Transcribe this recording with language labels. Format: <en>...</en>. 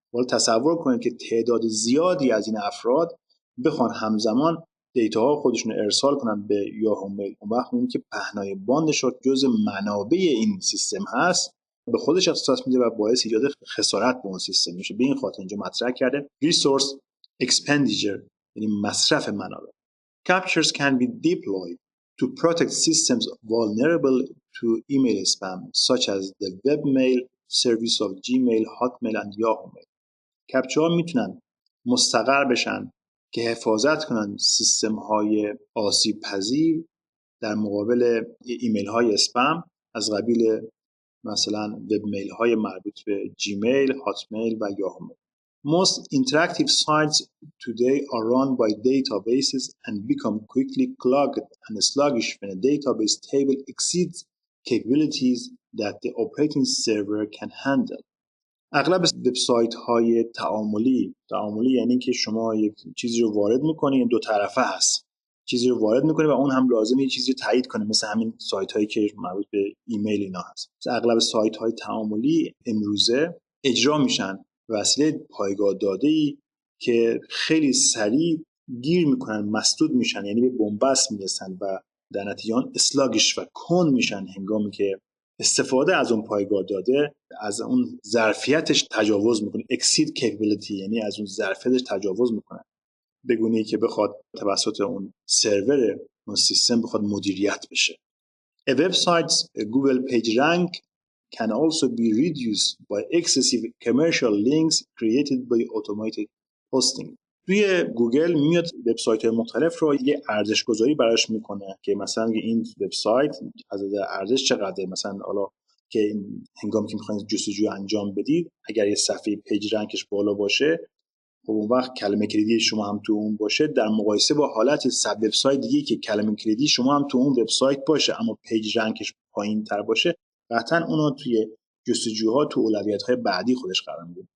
<fa>ولی تصور کنید که تعداد زیادی از این افراد بخوان همزمان دیتاها خودشون رو ارسال کنن به یاهو میل، اون وقت میبینید که پهنای باندش رو جز منابع این سیستم هست به خودش اختصاص میده و باعث ایجاد خسارت به اون سیستم میشه. به این خاطر اینجا مطرح کرده</fa> <en>resource expenditure،</en> <fa>یعنی مصرف منابع.</fa> <en>Captures can be deployed to protect systems vulnerable to email spam, such as the webmail service of Gmail, Hotmail and Yahoo Mail.</en> <fa>کپچاها میتونن مستقر بشن که حفاظت کنن سیستم های آسیب پذیر در مقابل ایمیل های اسپم از قبیل مثلا وب میل های مربوط به جیمیل، هاتمیل و یاهو میل.</fa> <en>Most interactive sites today are run by databases and become quickly clogged and sluggish when a database table exceeds capabilities that the operating server can handle.</en> <fa>اغلب وبسایت های تعاملی یعنی که شما یک چیزی رو وارد میکنید، دو طرفه هست، چیزی رو وارد میکنید و اون هم لازمه یه چیزی رو تایید کنه، مثل همین سایت هایی که مربوط به ایمیل اینا هست. اغلب سایت های تعاملی امروزه اجرا میشن وسیله پایگاه داده‌ای که خیلی سریع گیر میکنن، مسدود میشن، یعنی به بنبست میرسن و در نتیجه آن اسلاگش و کند میشن هنگامی که استفاده از اون پایگاه داده از اون ظرفیتش تجاوز میکنه.</fa> <en>exceed capability</en> <fa>یعنی از اون ظرفیتش تجاوز میکنه به گونه‌ای که بخواد توسط اون سرور اون سیستم بخواد مدیریت بشه.</fa> <en>A website's Google PageRank can also be reduced by excessive commercial links created by automated hosting.</en> <fa>توی گوگل میاد وبسایت‌های مختلف رو یه ارزش گذاری براش میکنه که مثلا این وبسایت از ارزش چقدره، مثلا حالا که هنگامی که میخواین جستجو انجام بدید اگر یه صفحه پیج رنکش بالا باشه خب اون وقت کلمه کلیدی شما هم تو اون باشه در مقایسه با حالت صد وبسایت دیگه که کلمه کلیدی شما هم تو اون وبسایت باشه اما پیج رنکش پایین‌تر باشه، قطعاً اونو توی جستجوها تو اولویت‌های بعدی خودش قرار میده.</fa>